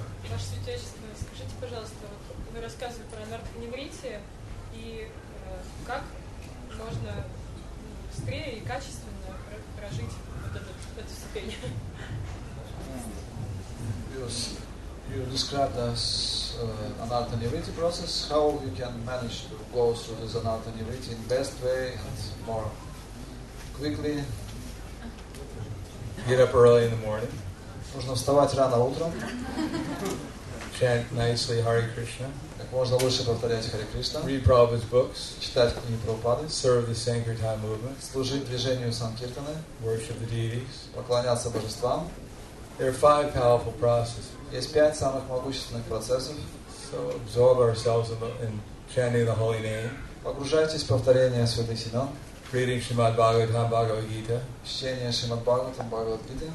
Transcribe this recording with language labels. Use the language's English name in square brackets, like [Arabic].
[Russian] Ваше Святейшество, скажите, пожалуйста, вы рассказывали про нарконевритие, и как можно быстрее и качественно прожить вот эту ступень? [English] You described as anartha nivriti process. How you can manage to go through this anartha nivriti in best way and more quickly? Get up early in the morning. [Russian] Нужно вставать рано утром, [English] Chant nicely Hare Krishna. [Russian] как можно лучше повторять Харе Кришна, [English] Read Prabhupada's books. [Russian] читать книги Прабхупады, [English] Serve the Sankirtan movement. [Russian] служить движению Санкиртаны, [English] Worship the deities. [Russian] поклоняться божествам. [English] There are 5 powerful processes. [Russian] Есть 5 самых могущественных процессов. [English] So absorb ourselves in chanting the holy name. [Russian] Погружайтесь в повторение святых имен, [English] Reading Srimad Bhagavatam, Bhagavad Gita. [Russian] чтение Шримад Бхагаватам, Бхагавад-гиты,